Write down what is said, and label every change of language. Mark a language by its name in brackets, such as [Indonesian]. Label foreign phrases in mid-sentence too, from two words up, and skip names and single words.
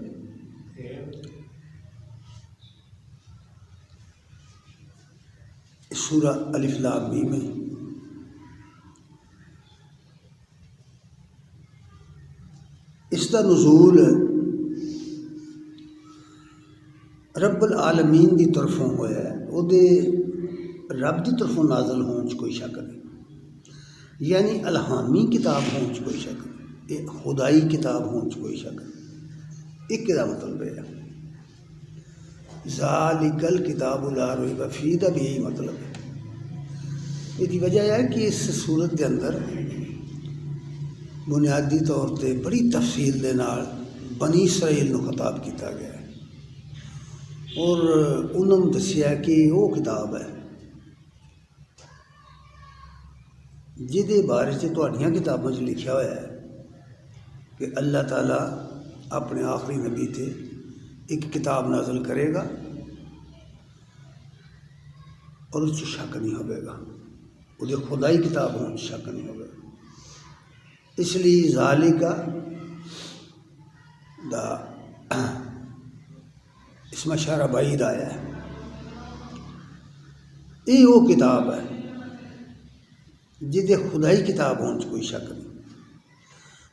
[Urdu] سورہ الف لام میم ہے۔ [Punjabi] اس کا نزول رب العالمین دی طرفوں ہویا ہے، وہ دے رب دی طرفوں نازل ہون چ کوئی شک نہیں، یعنی الہامی کتاب ہون چ کوئی شک نہیں، خدائی کتاب ہون چ کوئی شک نہیں۔ ایک دا مطلب ہے [Arabic] ذالک الکتاب لا ریب فیہ [Punjabi] دا بھی یہی مطلب ہے۔ [Urdu] یہ وجہ ہے کہ اس صورت کے اندر بنیادی طور پہ بڑی تفصیل دے نال بنی اسرائیل نو خطاب کیتا گیا ہے اور انہوں نے دسیا کہ وہ کتاب ہے [Punjabi] جہدے بارے سے تہاڈیاں کتاباں چ لکھیا ہوا ہے کہ اللہ تعالیٰ اپنے آخری نبی تے ایک کتاب نازل کرے گا اور اس شک نہیں ہوئے گا، وہ خدائی کتاب ہونے شک نہیں ہوگا۔ [Urdu] اس لیے ذالک دا اس میں اشارہ بعید آیا ہے، یہ وہ کتاب ہے جہدے خدائی کتاب ہونے کوئی شک نہیں۔